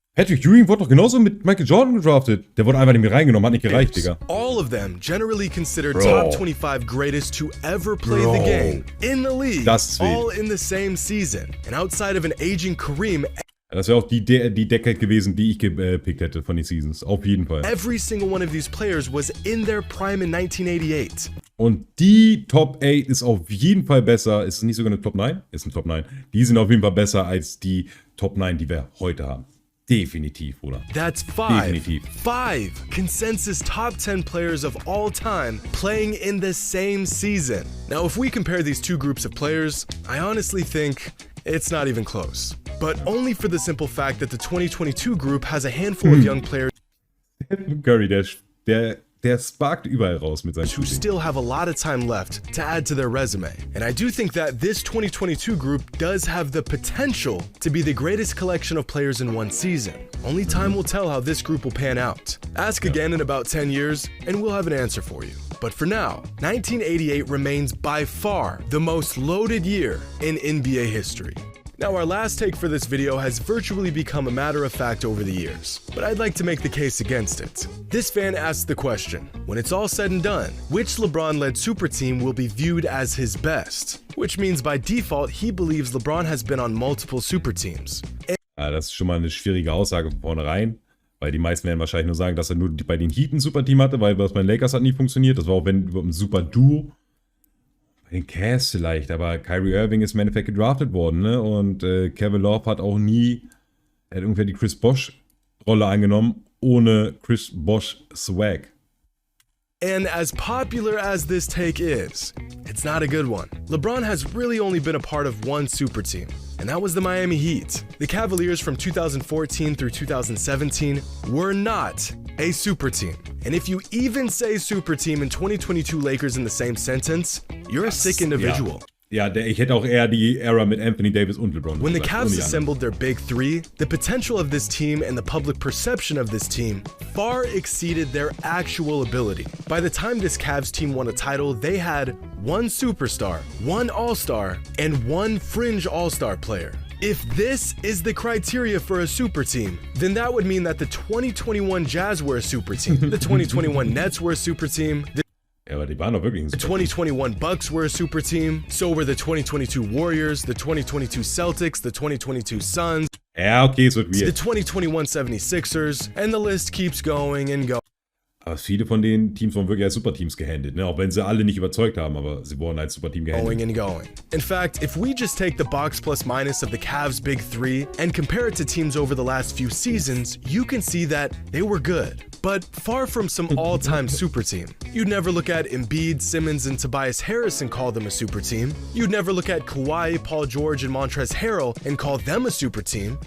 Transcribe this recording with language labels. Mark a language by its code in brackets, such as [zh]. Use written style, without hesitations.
[de] Patrick Ewing wurde doch genauso mit Michael Jordan gedraftet. Der wurde einfach nicht mehr reingenommen, hat nicht gereicht, Digga. [en] All of them generally considered top 25 greatest to ever play the game in the league, all in the same season. And outside of an aging Kareem, [de] das wäre auch die Decade gewesen, die ich gepickt hätte von den Seasons. Auf jeden Fall. [en] Every single one of these players was in their prime in 1988. [de] Und die Top 8 ist auf jeden Fall besser. Ist es nicht sogar eine Top 9? Ist eine Top 9. Die sind auf jeden Fall besser als die Top 9, die wir heute haben. Definitiv, Bruder. [en] That's 5 consensus top 10 players of all time playing in the same season. Now, if we compare these 2 groups of players, I honestly think it's not even close. But only for the simple fact that the 2022 group has a handful of young players [de] Curry, der sparkt überall raus mit seinem [en] who still have a lot of time left to add to their resume. And I do think that this 2022 group does have the potential to be the greatest collection of players in one season. Only time will tell how this group will pan out. Ask again in about 10 years and we'll have an answer for you. But for now, 1988 remains by far the most loaded year in NBA history. Now, our last take for this video has virtually become a matter of fact over the years, but I'd like to make the case against it. This fan asks the question, when it's all said and done, which LeBron-led super team will be viewed as his best? Which means by default, he believes LeBron has been on multiple super teams. [de] Ja, das ist schon mal eine schwierige Aussage von vornherein. Weil die meisten werden wahrscheinlich nur sagen, dass er nur bei den Heat ein super Team hatte, weil das bei den Lakers hat nie funktioniert. Das war auch ein super Duo. Bei den Cavs vielleicht, aber Kyrie Irving ist im Endeffekt gedraftet worden, ne? Und Kevin Love hat auch nie, er hat irgendwer die Chris Bosh-Rolle eingenommen, ohne Chris Bosh Swag. [en] And as popular as this take is, it's not a good one. LeBron has really only been a part of one super team, and that was the Miami Heat. The Cavaliers from 2014 through 2017 were not a super team. And if you even say super team and 2022 Lakers in the same sentence, you're a sick individual. [de] Ja, ich hätte auch eher die Era mit Anthony Davis und LeBron. [en] When the Cavs assembled their big three, the potential of this team and the public perception of this team far exceeded their actual ability. By the time this Cavs team won a title, they had one superstar, one all-star, and one fringe all-star player. If this is the criteria for a super team, then that would mean that the 2021 Jazz were a super team, the 2021 Nets were a super team, [de] ja, aber die waren doch wirklich ein [en] the [de] super [en] 2021 Bucks were a super team, so were the 2022 Warriors, the 2022 Celtics, the 2022 Suns, [de] Ja, okay, es wird [en] the [de] weird. [en] 2021 76ers, and the list keeps going and going. [de] Aber viele von den Teams wurden wirklich als Superteams gehandelt, ne? Auch wenn sie alle nicht überzeugt haben, aber sie wurden als Superteam gehandelt. [en] And going. In fact, if we just take the box plus minus of the Cavs' big three and compare it to teams over the last few seasons, you can see that they were good, but far from some all-time super team. You'd never look at Embiid, Simmons, and Tobias Harris and call them a super team. You'd never look at Kawhi, Paul George, and Montrezl Harrell and call them a super team.